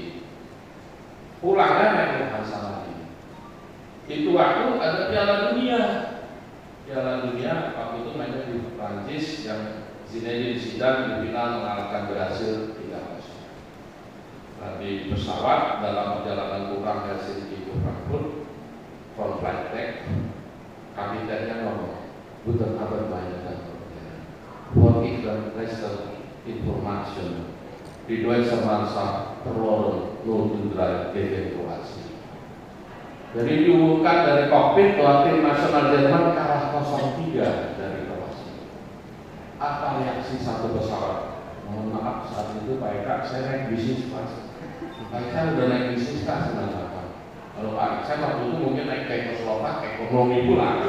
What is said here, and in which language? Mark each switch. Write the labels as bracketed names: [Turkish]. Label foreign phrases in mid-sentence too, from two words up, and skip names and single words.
[Indonesian] Pulangnya naik ke Hansa lagi. Itu waktu ada Piala Dunia. Piala Dunia waktu itu mainnya di Prancis yang Zinedine Zidane di final mengalahkan Brasil 3-0. Nah, di pesawat dalam perjalanan pulang Helsinki ke Frankfurt, [English] from flight deck, [Indonesian] kapitennya ngomong, [German] "Guten Abend meine Damen und Herren, for letzter Information, die Deutsche Mannschaft verloren 0-3 gegen Kroasia." [Indonesian] Jadi diumumkan dari kokpit bahwa tim nasional Jerman kalah 0-3 dari Kroasia. Apa reaksi satu pesawat? Mohon maaf saat itu Pak Eka, saya naik bisnis kelas. Pak Eka udah naik bisnis kelas 98. Kalau Pak saya waktu itu mungkin naik Czechoslovak ekonomi pula.